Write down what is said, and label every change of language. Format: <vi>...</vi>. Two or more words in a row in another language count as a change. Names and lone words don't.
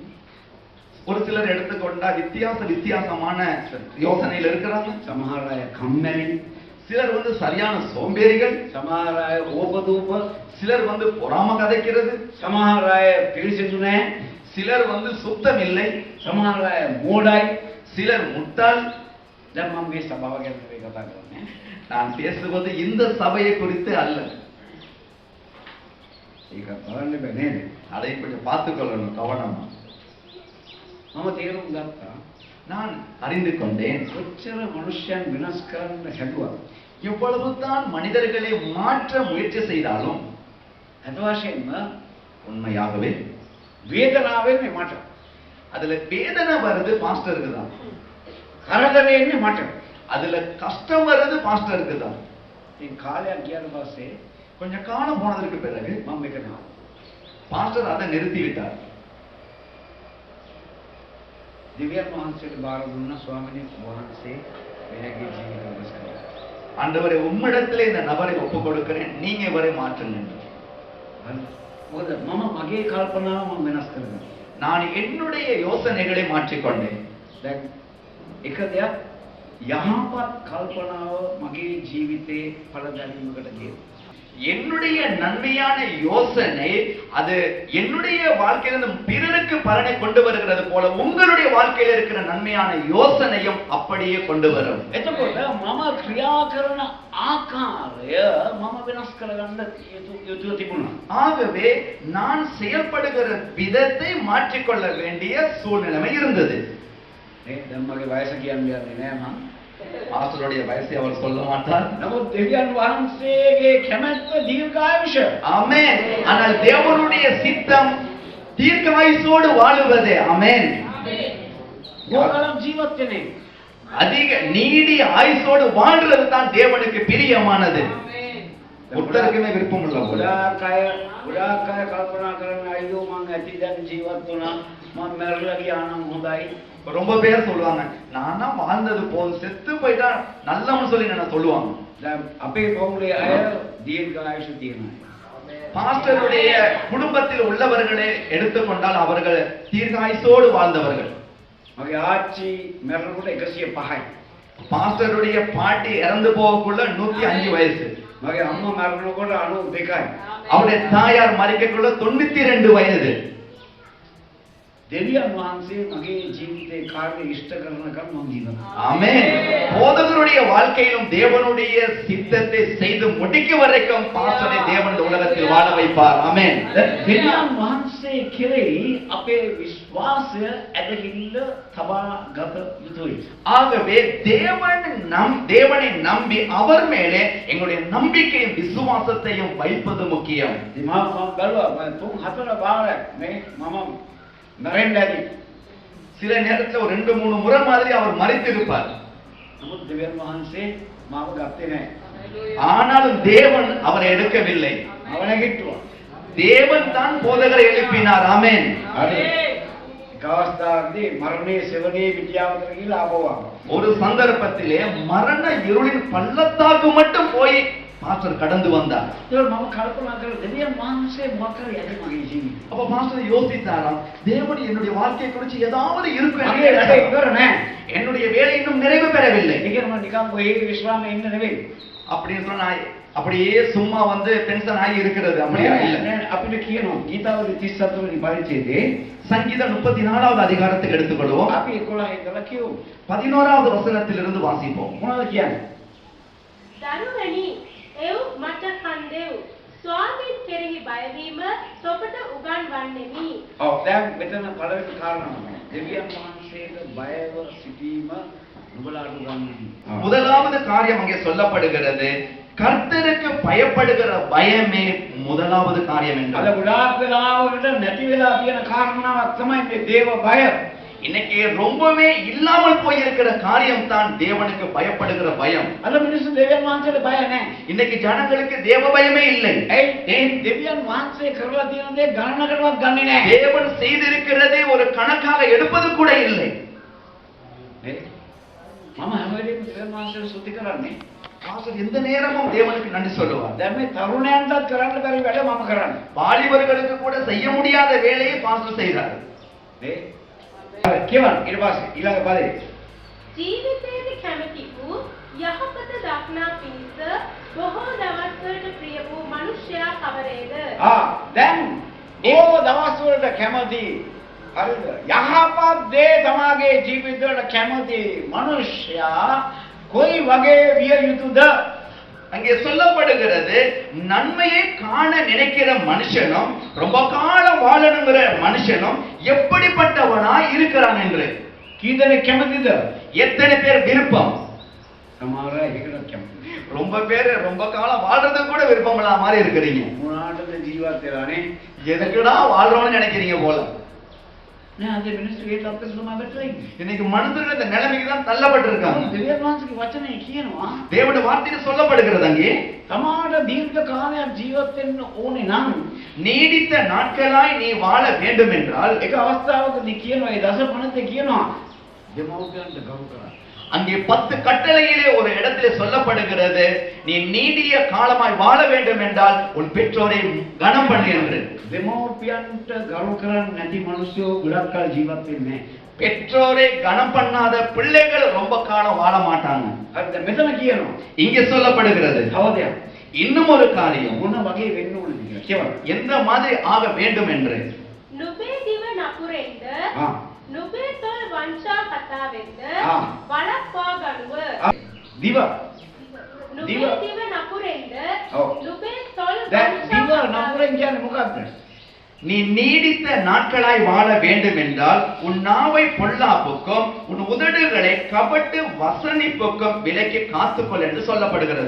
<ta>ஒரு சிலர் எடுத்துக்கொண்டா வித்தியாசமான யோசனையில் இருக்கிறாங்க.</ta> <si>සමහර අය කම්මැලි,</si> <ta>சிலர் சரியான சோம்பேறிகள்,</ta> <si>සමහර අය ඕපදූප,</si> <ta>சிலர் பொறாம கதைக்கிறது,</ta> <si>සමහර අය පිරිසිදු නැහැ,</si> <ta>சிலர் சுத்தம் இல்லை,</ta> <si>සමහර අය මෝඩයි.</si> <ta>சிலர் முட்டாள்.</ta> <si>දැන් මම මේ සභාව ගැන නෙවෙයි කතා කරන්නේ.</si> <ta>நான் பேசுவது இந்த சபையை குறித்து அல்ல.</ta> <si>ඒක බලන්න බෑ නේද?</si> <ta>அதை கொஞ்சம் பார்த்துக்கொள்ளணும் கவனமா.</ta> <si>මම තේරුම් ගත්තා.</si> <ta>நான் அறிந்து கொண்டேன்</ta> <si>කොච්චර මනුෂ්‍යයන් විනාශ කරන්න හැදුවා.</si> <ta>எவ்வளவுதான் மனிதர்களை மாற்ற முயற்சி செய்தாலும்</ta> <si>අද වශයෙන්ම</si> <ta>உண்மையாகவே</ta> <si>වේදනාවෙන්නේ මට.</si> <ta>அதுல வேதனை வருது பாஸ்டருக்கு தான்,</ta> <si>කරදරේ එන්නේ මට.</si> <ta>அதுல கஷ்டம் வருது பாஸ்டருக்கு தான்.</ta> <si>ඉතින් කාලයක් ගියාට පස්සේ</si> <ta>கொஞ்சம் காலம் போனதற்கு பிறகு</ta> <si>මම මේක නා.</si> <ta>பாஸ்டர் அதை நிறுத்தி விட்டார்.</ta> <si>දෙවියන් වහන්සේට බාර දුන්නා ස්වාමීනි වහන්සේ මෙයාගේ ජීවිතය වෙනස් කරනවා.</si> <ta>ஆண்டவரே உம்மிடத்திலே இந்த நபரை ஒப்புக் கொடுக்கிறேன், நீங்க இவரை மாற்றுங்க.</ta> <si>මොකද මම මගේ කල්පනාව මම වෙනස් කරගන්නවා.</si> <ta>நான் என்னுடைய யோசனைகளை மாற்றிக்கொண்டேன்.</ta> <si>දැන් එක දෙයක් යහපත් කල්පනාව මගේ ජීවිතේ පළදැනීමකට ගියේ.</si> <ta>என்னுடைய நன்மையான யோசனை அது என்னுடைய வாழ்க்கையிலிருந்து பிறருக்கு பலனை கொண்டு வருகிறது போல உங்களுடைய வாழ்க்கையில் இருக்கிற நன்மையான யோசனையும் அப்படியே கொண்டு வரும்.</ta> <si>එතකොට මම ක්‍රියා කරන ආකාරය මම වෙනස් කරගන්න යුතුව තිබුණා.</si> <ta>ஆகவே நான் செயல்படுகிற விதத்தை மாற்றிக்கொள்ள வேண்டிய சூழ்நிலை இருந்தது.</ta> <si>දැන් මගේ වයස කියන්නේ නෑ මම.</si> <ta>பாஸ்டருடைய வயசை அவர் சொல்ல மாட்டார்.</ta> <si>නමුත් දෙවියන් වහන්සේගේ කැමැත්ත දීර්ඝායුෂ.</si> <ta>ஆமென். ஆனால் தேவனுடைய சித்தம் தீர்க்காயுசோடு வாழுவதே. ஆமென்.</ta> <si>ගෝකලම් ජීවත් වෙන්නේ.</si> <ta>அதிக நீடிய ஆயுசோடு வாழ்றது தான் தேவனுக்கு பிரியமானது. ஒருத்தருக்குமே விருப்பம் இல்ல போல.</ta> <si>ගොඩාක් අය කල්පනා කරන අයියෝ මං ඇති දැන් ජීවත් වුණා මම මැරලා ගියා නම් හොඳයි.</si> <ta>ரொம்ப பேர் சொல்லுவாங்க நானா வாழ்ந்தது போதும் செத்து போயிட்டா நல்லவன்னு சொல்லி நான் சொல்லுவாங்க.</ta> <si>දැන් අපේ පවුලේ අය දීර්ඝායුෂ තියෙනවා.</si> <ta>பாஸ்டருடைய குடும்பத்தில் உள்ளவர்களை எடுத்துக்கொண்டால் அவர்கள் தீர்க்காயுசோடு வாழ்ந்தவர்கள்.</ta> <si>මගේ ආච්චි මැරෙනකොට 105යි.</si> <ta>பாஸ்டருடைய பாட்டி இறந்து போகக்குள்ள 105 வயசு.</ta> <si>මගේ අම්මා මැරෙනකොට 92යි.</si> <ta>அவருடைய தாயார் மரிக்கக்குள்ள 92 வயது.</ta> <si>දෙවියන් වහන්සේ මගේ ජීවිතේ කාර්ය ඉෂ්ට කරනකම් මම ජීවත්.</si> <ta>ஆமென். போதகருடைய வாழ்க்கையிலும் தேவனுடைய சித்தத்தை செய்து முடிக்க வரைக்கும் பாஸ்டரை தேவன் இந்த உலகத்தில் வாழ வைப்பார். ஆமென்.</ta> <si>දෙවියන් වහන්සේ කෙරෙහි අපේ විශ්වාසය ඇදහිල්ල තබා ගත යුතුයි.</si> <ta>ஆகவே தேவனை நம்பி அவர் மேலே எங்களுடைய நம்பிக்கையும் விசுவாசத்தையும் வைப்பது முக்கியம்.</ta> <si>ඉතින් මම බැලුවා මම 3-4 වාරයක් මේ මම මැරෙන්න ඇති.</si> <ta>சில நேரத்துல ஒரு 2-3 முறை மாதிரி அவர் மரித்திருப்பார்.</ta> <si>නමුත් දෙවියන් වහන්සේ මාව ගත්තේ නැහැ.</si> <ta>ஆனாலும் தேவன் அவரை எடுக்கவில்லை.</ta> <si>මම නැගිට්ටුවා.</si> <ta>தேவன் தான் போதகரை எழுப்பினார். ஆமென்.</ta> <si>හරි. එක අවස්ථාවකදී මරණයේ සෙවණේ පිටියාවතර ගිහලා ආපුවා.</si> <ta>ஒரு சந்தர்ப்பத்திலே மரண இருளின் பள்ளத்தாக்கு மட்டும் போய் பாஸ்டர் கடந்து வந்தார்.</ta> <si>ඒක මම කල්පනා කරලා දෙවියන් වහන්සේ මොකක්ද යන්නේ මගේ ජීවිතේ.</si> <ta>அப்ப பாஸ்டர் யோசித்தாராம் தேவன் என்னுடைய வாழ்க்கையை குறித்து ஏதாவது இருக்கும்.</ta> <si>මගේ වැඩ ඉවර නැහැ.</si> <ta>என்னுடைய வேலை இன்னும் நிறைவு பெறவில்லை.</ta> <si>ඒ කියන්නේ මම නිකන් ඔය විශ්‍රාමයේ ඉන්න නෙවෙයි.</si> <ta>அப்படின்னு சொன்னா அப்படியே சும்மா வந்து டென்ஷன் ஆகி இருக்கிறது அப்படியே இல்ல.</ta> <si>අපිට කියනවා ගීතාවලි 37 වෙනි පරිච්ඡේදයේ</si> <ta>சங்கீதம் 34வது அதிகாரத்துக்கு எடுத்துக்கொள்வோம்.</ta> <si>අපි 11 ඉඳලා කියමු.</si> <ta>11வது வசனத்திலிருந்து வாசிப்போம்.</ta> <si>මොනවද කියන්නේ? දරුවනි එව් මට කන්දෙව් ස්වාමීන් කෙරෙහි බයවීම සොපට උගන්වන්නෙමි. ඔව් දැන් මෙතන පළවෙනි කාරණාව. දෙවියන් වහන්සේට බයව සිටීම නුඹලාට උගන්වන්නේ.</si> <ta>முதலாவது காரியம் அங்கே சொல்லப்படுகிறது கர்த்தருக்கு பயப்படுகிற பயமே முதலாவது காரியம் என்று.</ta> <si>අද ගොඩාක් වෙලාවකට නැති වෙලා තියෙන කාරණාවක් තමයි මේ දේව බය.</si> <ta>இன்னைக்கு ரொம்பவே இல்லாமல் போயிருக்கிற காரியம் தான் தேவனுக்கு பயப்படுகிற பயம்.</ta> <si>අද මිනිස්සු දෙවියන් වහන්සේට බය නැහැ.</si> <ta>இன்னைக்கு ஜனங்களுக்கு தேவ பயமே இல்லை.</ta> <si>ඒ දෙවියන් වහන්සේ කරලා තියෙන දේ ගණනකටවත් ගන්නෙ නැහැ.</si> <ta>தேவன் செய்திருக்கிறதை ஒரு கணக்காக எடுப்பது கூட இல்லை.</ta> <si>මම හැම වෙලේම දෙවියන් වහන්සේට ස්තුති කරන්නේ.</si> <ta>பாஸ்டர் எந்த நேரமும் தேவனுக்கு நன்றி சொல்லுவார்.</ta> <si>දැන් මේ තරුණයන්ටත් කරන්න බැරි වැඩ මම කරන්නේ.</si> <ta>வாலிபர்களுக்கு கூட செய்ய முடியாத வேலையை பாஸ்டர் செய்கிறார்.</ta> <si>නේ? කියවන්න ඊට පස්සේ ඊළඟ පදේ. ජීවිතයේදී කැමති වූ යහපත දක්නා පිණිස බොහෝ දවස්වලට ප්‍රිය වූ මනුෂ්‍යයා කවරේද? දැන් ඒ දවස් වලට කැමති හරිද? යහපත් දේ තමාගේ ජීවිතවල කැමති මනුෂ්‍යයා කොයි වගේ විය යුතුද?</si> <ta>அங்கே சொல்லப்படுகிறது நன்மையை காண நினைக்கிற மனுஷனும் ரொம்ப காலம் வாழணுங்கிற மனுஷனும் எப்படிப்பட்டவனாய் இருக்கிறான் என்று.</ta> <si>කීදෙනෙක් කැමතිද?</si> <ta>எத்தனை பேர் விருப்பம்?</ta> <si>සමහර අය ඒකට කැමති.</si> <ta>ரொம்ப பேர் ரொம்ப காலம் வாழ்றதுக்கு கூட விருப்பம் இல்லாத மாதிரி இருக்கிறீங்க.</ta> <si>මොනාටද ජීවත් වෙලානේ?</si> <ta>எதுக்குடா வாழ்றோம்னு நினைக்கிறீங்க போல.</ta> <si>නෑ අද මිනිස්සු ඒ තත්ත්වෙට තමයි වැටලා ඉන්නේ.</si> <ta>இன்னைக்கு மனுஷர்கள் இந்த நிலைமைக்கு தான் தள்ளப்பட்டிருக்காங்க.</ta> <si>දෙවියන් වහන්සේගේ වචනේ කියනවා</si> <ta>தேவனுடைய வார்த்தையில் சொல்லப்படுகிறது அங்கே</ta> <si>තමාට දීර්ඝ කාලයක් ජීවත් වෙන්න ඕනේ නම්</si> <ta>நீடித்த நாட்களாய் நீ வாழ வேண்டும் என்றால்</ta> <si>එක අවස්ථාවකදී කියනවා ඒ දස පනතේ කියනවා දෙමව්පියන්ට ගරු කරන්න.</si> <ta>அங்கே 10 கட்டளையிலே ஒரு இடத்திலே சொல்லப்படுகிறது நீ நீடிய காலமாய் வாழ வேண்டும் என்றால் உன் பெற்றோரை கனம் பண்ணு என்று.</ta> <si>දෙමව්පියන්ට ගරු කරන්නේ නැති මිනිස්සු ගොඩක් කල් ජීවත් වෙන්නේ නැහැ.</si> <ta>பெற்றோரை கனம் பண்ணாத பிள்ளைகள் ரொம்ப காலம் வாழ மாட்டாங்க.</ta> <si>හරිද? මෙතන කියනවා</si> <ta>இங்கே சொல்லப்படுகிறது</ta> <si>තව දෙයක්.</si> <ta>இன்னும் ஒரு காரியம்</ta> <si>මොන වගේ වෙන්න ඕනද කියලා කියවන.</si> <ta>எந்த மாதிரி ஆக வேண்டும் என்று.</ta> <si>නුඹේ දිව නපුරෙන්ද ආ. නුඹේ තොල් වංචා කතාවෙන්ද ආ. වළක්වා ගනුව. දිව. නුඹේ දිව. දිව නපුරෙන්ද ඔව්. නුඹේ තොල් දැන් වංචා දිව නපුරෙන් කියන්නේ මොකක්ද?</si> <ta>நீ நீடித்த நாட்களாய் வாழ வேண்டும் என்றால் உன் நாவை பொல்லாப்புக்கும் உன் உதடுகளை கபட்டு வசனிப்புக்கும் விலக்கி காத்துக்கொள் என்று சொல்லப்படுகிறது.</ta>